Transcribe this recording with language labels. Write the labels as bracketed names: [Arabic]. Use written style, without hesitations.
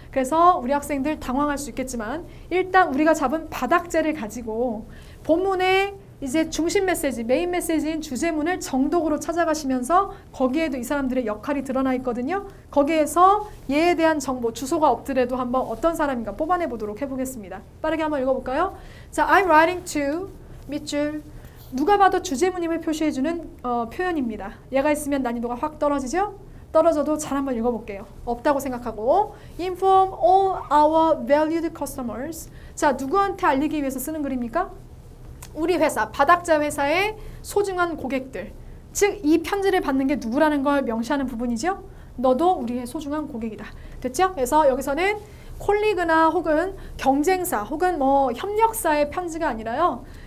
[Korean] 그래서 우리 학생들 당황할 수 있겠지만 일단 우리가 잡은 바닥재를 가지고 본문에 이제 중심 메시지, 메인 메시지인 주제문을 정독으로 찾아가시면서 거기에도 이 사람들의 역할이 드러나 있거든요. 거기에서 얘에 대한 정보, 주소가 없더라도 한번 어떤 사람인가 뽑아내 보도록 해보겠습니다. 빠르게 한번 읽어볼까요? [English] 자, I'm writing to [Korean] 밑줄. 누가 봐도 주제문임을 표시해주는 표현입니다. 얘가 있으면 난이도가 확 떨어지죠? 떨어져도 잘 한번 읽어볼게요. 없다고 생각하고 [English] Inform all our valued customers. [Korean] 자, 누구한테 알리기 위해서 쓰는 글입니까? 우리 회사, 바닥재 회사의 소중한 고객들. 즉, 이 편지를 받는 게 누구라는 걸 명시하는 부분이죠. 너도 우리의 소중한 고객이다. 됐죠? 그래서 여기서는 콜리그나 혹은 경쟁사 혹은 뭐 협력사의 편지가 아니라요.